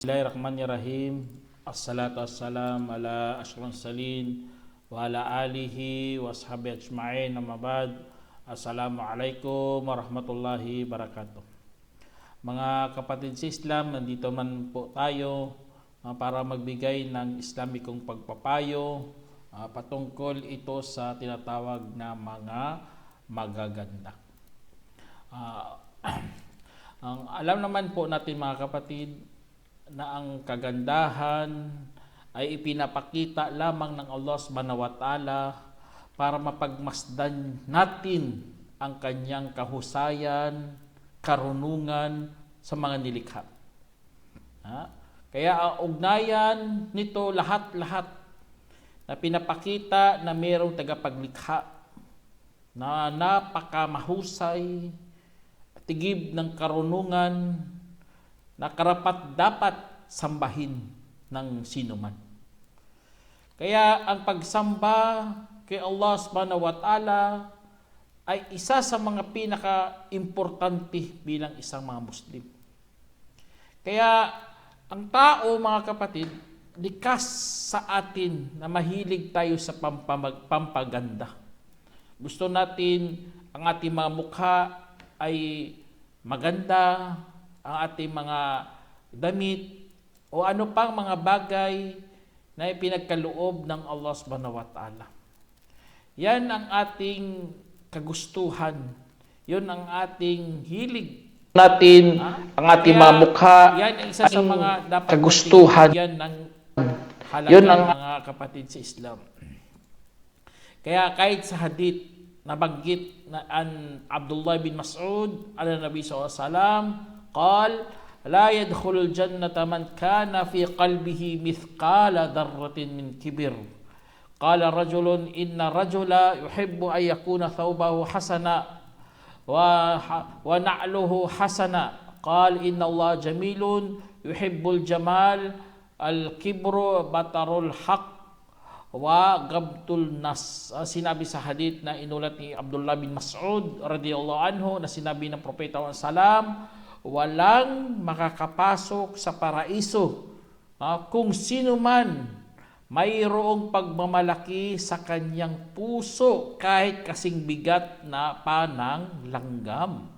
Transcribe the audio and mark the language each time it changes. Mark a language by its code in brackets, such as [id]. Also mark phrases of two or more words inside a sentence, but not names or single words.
[ar] بسم الله الرحمن الرحيم. والصلاة والسلام على أشرف المرسلين وعلى آله وصحبه أجمعين. أما بعد. السلام عليكم ورحمة الله وبركاته. [tl] Mga kapatid sa Islam, nandito man po tayo para magbigay ng Islamikong pagpapayo patungkol ito sa tinatawag na mga magaganda. Alam naman po natin mga kapatid na ang kagandahan ay ipinapakita lamang ng Allah [ar] سبحانه وتعالى [tl] para mapagmasdan natin ang kanyang kahusayan, karunungan sa mga nilikha. Kaya ang ugnayan nito lahat-lahat na pinapakita na mayroong tagapaglikha na napakamahusay, tigib ng karunungan, na karapat dapat sambahin ng sinuman. Kaya ang pagsamba kay Allah [ar] سبحانه وتعالى [tl] ay isa sa mga pinaka-importante bilang isang mga Muslim. Kaya ang tao, mga kapatid, likas sa atin na mahilig tayo sa pampaganda. Gusto natin ang ating mga mukha ay maganda, ang ating mga damit o ano pang mga bagay na ipinagkaloob ng Allah [ar] سبحانه وتعالى. [tl] Yan ang ating kagustuhan. Yun ang ating hilig natin, ang ating mga mukha. Yan ang isa sa mga dapat kagustuhan. Yan ang halaga ng mga kapatid sa Islam. Kaya kahit sa hadith, nabanggit na an Abdullah bin Mas'ud ala Nabi SAW, [ar] قال لا يدخل الجنة من كان في قلبه مثقال ذرة من كبر قال رجل إن رجل يحب أن يكون ثوبه حسنا ونعله حسنا قال إن الله جميل يحب الجمال الكبر بطر الحق وغبطul nas. [tl] Sinabi sa hadith na inulat ni Abdullah bin Mas'ud [ar] رضي الله عنه [tl] na sinabi ng Propeta sallam, walang makakapasok sa paraiso kung sino man mayroong pagmamalaki sa kanyang puso kahit kasing bigat na panang langgam.